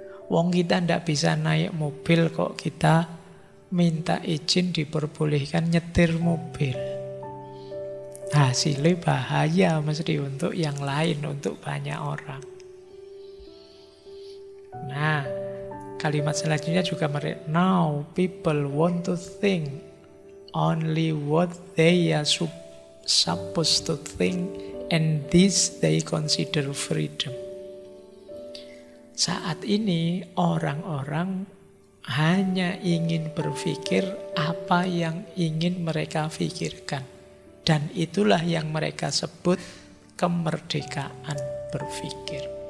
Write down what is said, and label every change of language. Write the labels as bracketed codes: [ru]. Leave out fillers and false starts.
[id] Wong kita tidak bisa naik mobil kok kita minta izin diperbolehkan nyetir mobil. Hasilnya bahaya mesti untuk yang lain, untuk banyak orang. Nah, kalimat selanjutnya juga [en] now people want to think only what they are supposed to think, and this they consider freedom. [id] Saat ini orang-orang hanya ingin berpikir apa yang ingin mereka pikirkan. Dan itulah yang mereka sebut kemerdekaan berpikir.